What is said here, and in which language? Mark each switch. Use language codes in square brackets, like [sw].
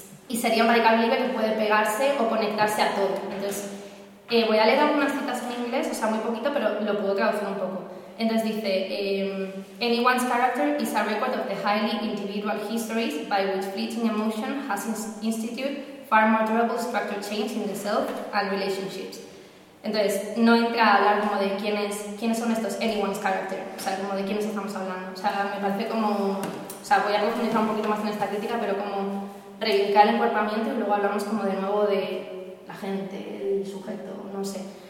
[es] Y sería un radical libre que puede pegarse o conectarse a todo. Entonces, voy a leer algunas citas en inglés, o sea, muy poquito, pero lo puedo traducir un poco. Entonces dice, [en] anyone's character is a record of the highly individual histories by which fleeting emotion has instituted far more durable structural change in the self and relationships. [es] Entonces, no entra a hablar como de quiénes son estos [en] anyone's character, [es] o sea, como de quiénes estamos hablando. O sea, me parece como, o sea, voy a profundizar un poquito más en esta crítica, pero como reivindicar el encuerpamiento y luego hablamos como de nuevo de la gente, el sujeto, no sé.